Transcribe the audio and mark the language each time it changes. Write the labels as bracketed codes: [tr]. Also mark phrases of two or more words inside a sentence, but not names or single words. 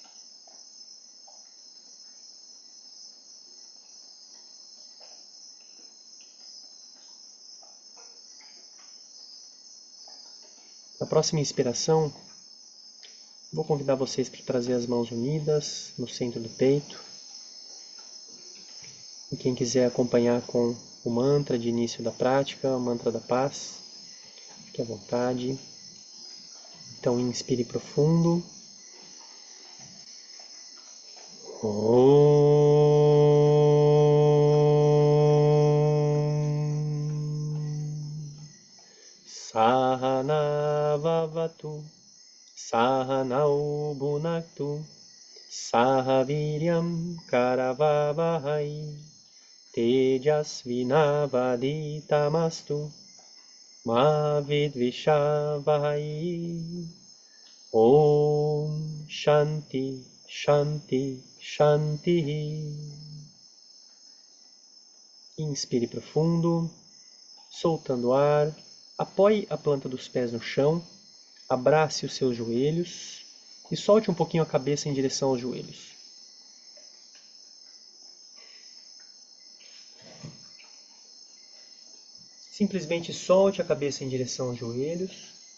[pt] Na próxima inspiração, vou convidar vocês para trazer as mãos unidas no centro do peito. E quem quiser acompanhar com o mantra de início da prática, o mantra da paz, fique à vontade. Então inspire profundo. [sa] Sahana vavatu, sahanau bhunaktu, sahaviryam karavavahai, tejasvinavaditamastu, ma vidvishavahai. Om Shanti Shanti Shanti. [pt] Inspire profundo, soltando o ar. Apoie a planta dos pés no chão, abrace os seus joelhos e solte um pouquinho a cabeça em direção aos joelhos. Simplesmente solte a cabeça em direção aos joelhos.